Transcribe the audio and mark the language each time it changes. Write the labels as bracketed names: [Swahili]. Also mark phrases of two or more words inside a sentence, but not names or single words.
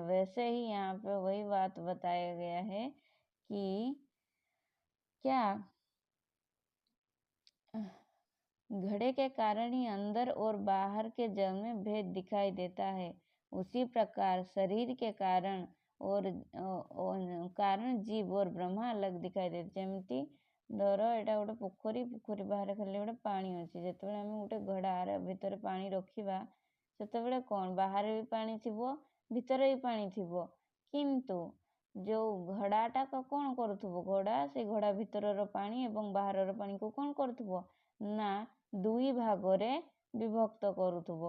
[Hindi] वैसे ही यहाँ पे वही बात बताया गया है कि क्या घड़े के कारण ही अंदर और बाहर के जल में भेद दिखाई देता है, उसी प्रकार शरीर के कारण और कारण जीव और ब्रह्मा अलग दिखाई देते। [Odia] ଯେମିତି ଧର ଏଇଟା ଗୋଟେ ପୋଖରୀ ବାହାରେ ଖାଲି ଗୋଟେ ପାଣି ଅଛି। ଯେତେବେଳେ ଆମେ ଗୋଟେ ଘଡ଼ା ଭିତରେ ପାଣି ରଖିବା, ସେତେବେଳେ କ'ଣ ବାହାରେ ବି ପାଣି ଥିବ, ଭିତରେ ବି ପାଣି ଥିବ। କିନ୍ତୁ ଯୋଉ ଘଡ଼ାଟା କ'ଣ କରୁଥିବ? ଘଡ଼ା ସେ ଘଡ଼ା ଭିତରର ପାଣି ଏବଂ ବାହାରର ପାଣିକୁ କ'ଣ କରୁଥିବ ନା ଦୁଇ ଭାଗରେ ବିଭକ୍ତ କରୁଥିବ।